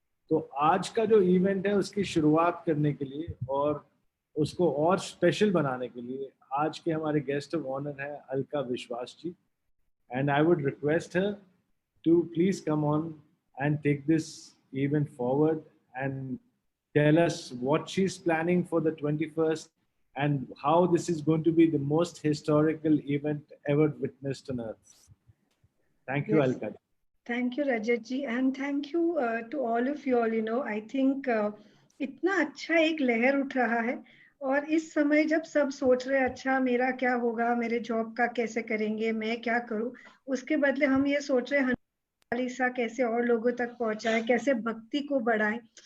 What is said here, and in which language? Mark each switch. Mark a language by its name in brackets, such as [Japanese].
[Hindi] तो आज का जो इवेंट है उसकी शुरुआत करने के लिए और उसको और स्पेशल बनाने के लिए आज के हमारे गेस्ट ऑफ ऑनर है अलका विश्वास जी [English] And I would request her to please come on and take this event forward and tell us what she is planning for the 21st and how this is going to be the most historical event ever witnessed on earth. Thank you, Yes. Alka. Thank you, Rajat ji, and thank you to all of you all. You know, I think [Hindi] इतना अच्छा एक लहर उठ रहा है और इस समय जब सब सोच रहे अच्छा मेरा क्या होगा, मेरे जॉब का कैसे करेंगे, मैं क्या करूं, उसके बदले हम ये सोच रहे हैं हनुमान चालीसा कैसे और लोगों तक पहुंचाए, कैसे भक्ति को बढ़ाएं।